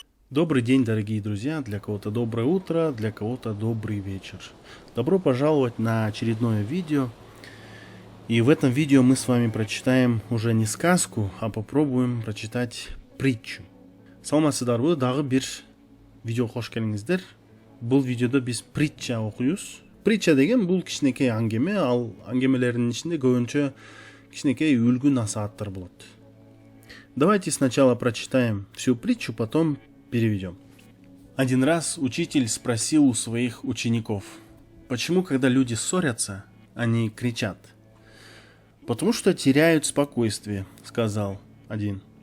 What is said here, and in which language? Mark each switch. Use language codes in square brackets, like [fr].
[ru] Добрый день, дорогие друзья, для кого-то доброе утро, для кого-то добрый вечер. Добро пожаловать на очередное видео. И в этом видео мы с вами прочитаем уже не сказку, а попробуем прочитать притчу. [ky] Саламатсыздарбы, дагы бир видео кош келиңиздер. Бул видеодо биз притча окуйбуз. Притча деген бул кичинекей аңгеме, ал аңгемелердин ичинде көбүнчө кичинекей үлгү насааттар болот. [ru] Давайте сначала прочитаем всю притчу, потом переведем. Один раз учитель спросил у своих учеников, почему, когда люди ссорятся, они кричат? Потому что теряют спокойствие, сказал один.